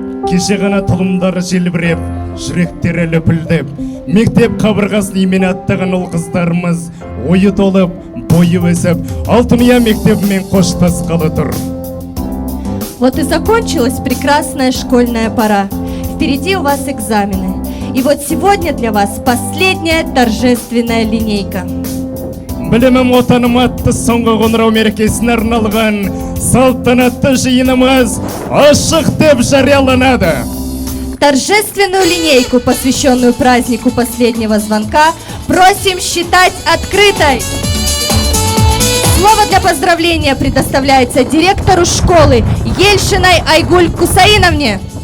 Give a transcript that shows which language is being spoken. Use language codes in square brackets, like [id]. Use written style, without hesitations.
[kk] кеше ғана тұлымдары желбіреп, жүректері лүпілдеп, мектеп қабырғасын имен аттаған ұл қыздарымыз ойы толып, бойы өсіп, Алтынұя мектебімен қоштасқалы тұр. [ru] Вот и закончилась прекрасная школьная пора. Впереди у вас экзамены. И вот сегодня для вас последняя торжественная линейка. [kk] Білімім отаным атты соңғы қоңырау мерекесіне арналған салтанатты жиынымыз ашық деп жарияланады. [ru] Торжественную линейку, посвященную празднику последнего звонка, просим считать открытой. Слово для поздравления предоставляется директору школы Ельшиной Айгуль Кусаиновне.